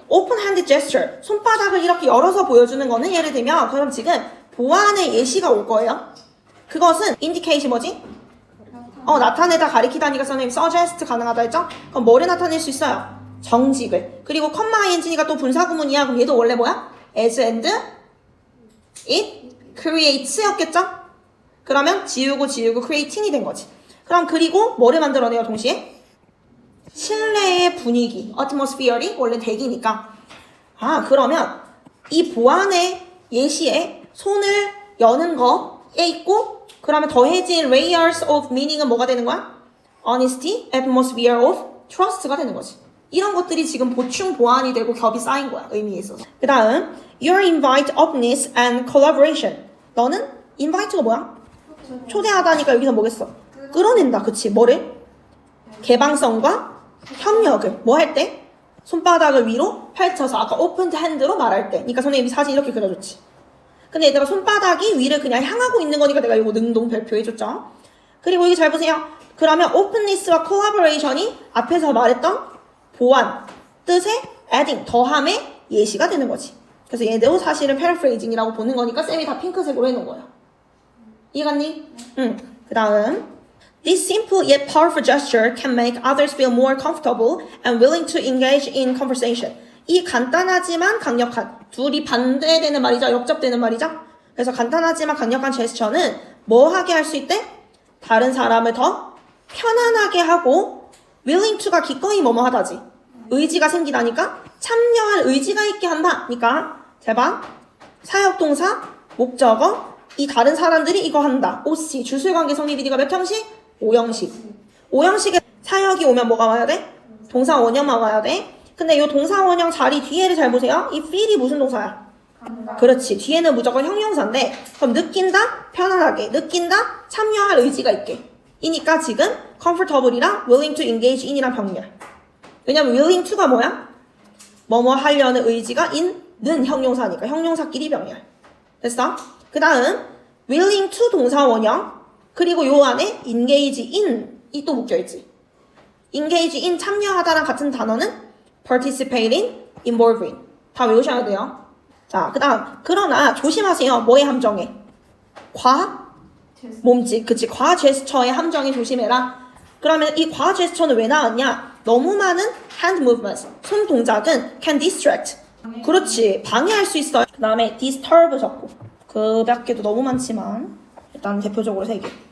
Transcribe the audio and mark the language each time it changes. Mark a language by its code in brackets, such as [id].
[ko] open-handed gesture, 손바닥을 이렇게 열어서 보여주는 거는 예를 들면, 그럼 지금 보완의 예시가 올 거예요. 그것은 indicate 뭐지? 나타내다 가리키다니까 선생님 suggest 가능하다 했죠? 그럼 뭐를 나타낼 수 있어요? 정직을. 그리고 컴마 ing니까 또 분사구문이야. 그럼 얘도 원래 뭐야? as and it creates 였겠죠? 그러면 지우고 creating이 된 거지. 그럼 그리고 뭐를 만들어내요 동시에? 신뢰의 분위기, atmosphere이 원래 대기니까. 그러면 이 보완의 예시에 손을 여는 거에 있고, 그러면 더해진 layers of meaning은 뭐가 되는 거야? [en] honesty, atmosphere of trust가 [ko] 되는 거지. 이런 것들이 지금 보충 보완이 되고 겹이 쌓인 거야, 의미에 있어서. 그 다음 [en] your invite openness and collaboration. [ko] 너는 invite가 뭐야? 초대하다니까 여기서 뭐겠어? 끌어낸다. 그치? 뭐를? 개방성과 협력을 뭐 할 때? 손바닥을 위로 펼쳐서, 아까 opened hand로 말할 때. 그러니까 선생님이 사진 이렇게 그려줬지. 근데 얘들아 손바닥이 위를 그냥 향하고 있는 거니까 내가 이거 능동 발표해줬죠. 그리고 여기 잘 보세요. 그러면 openness와 collaboration이 앞에서 말했던 보완, 뜻의 adding, 더함의 예시가 되는 거지. 그래서 얘도 사실은 paraphrasing이라고 보는 거니까 쌤이 다 핑크색으로 해놓은 거예요. 이해갔니? 그 다음 [en] This simple yet powerful gesture can make others feel more comfortable and willing to engage in conversation. [ko] 이 간단하지만 강력한, 둘이 반대되는 말이죠. 역접되는 말이죠. 그래서 간단하지만 강력한 제스처는 뭐 하게 할 수 있대? 다른 사람을 더 편안하게 하고, willing to가 기꺼이 뭐뭐 하다지. 의지가 생기다니까 참여할 의지가 있게 한다. 그러니까 잘 봐. 사역동사, 목적어, 이 다른 사람들이 이거 한다. OC, 주술관계 성립이니까 몇 형식? 5형식. 5형식에 사역이 오면 뭐가 와야 돼? 동사 원형만 와야 돼. 근데 이 동사 원형 자리 뒤에를 잘 보세요. 이 feel이 무슨 동사야? 그렇지. 뒤에는 무조건 형용사인데, 그럼 느낀다? 편안하게. 느낀다? 참여할 의지가 있게. 이니까 지금 [en] comfortable이랑 willing to engage in이랑 병렬. [ko] 왜냐면 willing to가 뭐야? 뭐뭐 하려는 의지가 있는 형용사니까 형용사끼리 병렬. 됐어? 그 다음 willing to 동사 원형, 그리고 요 안에 engage in이 또 묶여있지. engage in 참여하다랑 같은 단어는 participating, involving. 다 외우셔야 돼요. 자, 그 다음 그러나 조심하세요. 뭐의 함정에? 몸짓. 그치, 과 제스처의 함정에 조심해라. 그러면 이 과 제스처는 왜 나왔냐? 너무 많은 hand movements, 손 동작은 [en] can distract. [ko] 그렇지, 방해할 수 있어요. 그 다음에 disturb 적고, 그 밖에도 너무 많지만 일단 대표적으로 3개.